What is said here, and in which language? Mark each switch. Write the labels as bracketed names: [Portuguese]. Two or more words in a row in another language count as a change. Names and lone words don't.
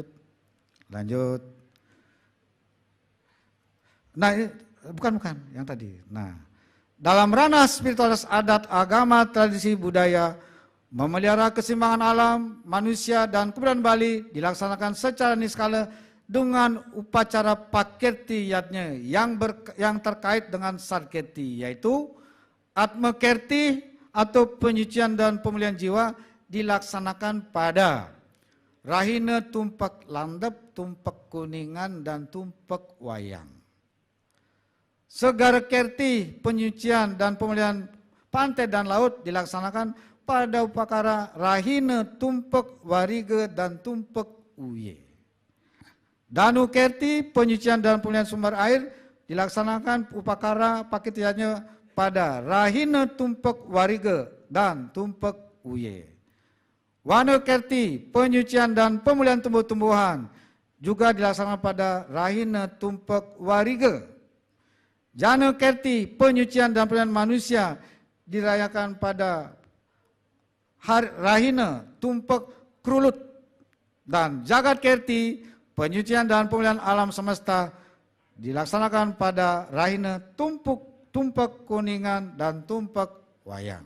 [Indonesian] Nah, bukan yang tadi. Nah, dalam ranah spiritualitas adat, agama, tradisi, budaya, memelihara keseimbangan alam, manusia, dan kebudayaan Bali dilaksanakan secara niskala dengan upacara Pakerti yatnya yang terkait dengan Sadkerti, yaitu Atma Kerti atau penyucian dan pemulihan jiwa dilaksanakan pada Rahina Tumpak Landep, Tumpak Kuningan, dan Tumpak Wayang. Segara Kerti, penyucian dan pemulihan pantai dan laut dilaksanakan pada upacara Rahina Tumpak Wariga dan Tumpak Uye. Danu Kerti, penyucian dan pemulihan sumber air dilaksanakan upacara Paketiannya pada Rahina Tumpak Wariga dan Tumpak Uye. Wano Kerti, penyucian dan pemulihan tumbuh-tumbuhan juga dilaksanakan pada Rahina Tumpak Wariga. Jana Kerti, penyucian dan pemulihan manusia dirayakan pada Rahina Tumpak Krulut. Dan Jagat Kerti, penyucian dan pemulihan alam semesta dilaksanakan pada Rahina Tumpak Kuningan dan Tumpak Wayang.